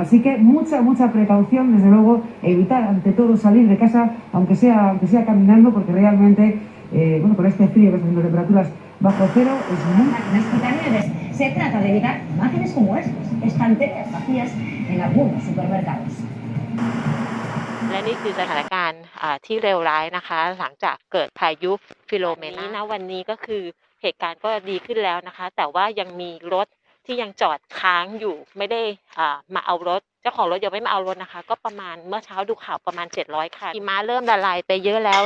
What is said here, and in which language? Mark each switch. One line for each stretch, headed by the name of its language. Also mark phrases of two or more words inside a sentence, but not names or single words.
Spanish: Así que mucha precaución, desde luego, evitar ante todo salir de casa, aunque sea caminando, porque realmente, con este frío que está haciendo temperaturas bajo cero, es muy... Se trata de evitar imágenes como estas, estanterías vacías en algunos supermercados.
Thai: และนี่คือสถานการณ์ที่เลวร้ายนะคะหลังจากเกิดพายุฟิโลเมนาวันนี้ก็คือเหตุการณ์ก็ดีขึ้นแล้วนะคะแต่ว่ายังมีรถที่ยังจอ ดค้างอยู่ไม่ได้มาเอารถเจ้าของรถยังไม่มาเอารถนะคะก็ประมาณเมื่อเช้าดูข่าวประมาณ700คันหิมะเริ่มละลายไปเยอะแล้วร